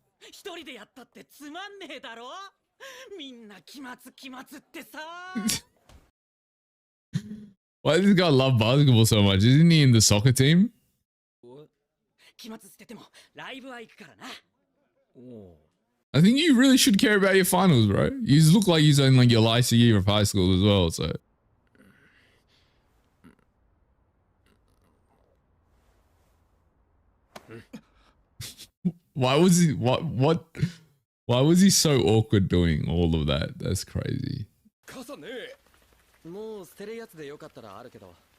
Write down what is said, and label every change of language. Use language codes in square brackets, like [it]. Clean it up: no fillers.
[ja] 一人でやったってつまんねえだろ。みんな期末ってさ。 [en] Why does this guy love basketball so much? Isn't he in the soccer team? [ja] 期末捨ててもライブは行くからな。 [en] I think you really should care about your finals, bro. You look like you're in like your last year of high school as well, so. Why was he why was he so awkward doing all of that? That's crazy. [ja] 傘ねえ。もう捨てるやつでよかったらあるけど。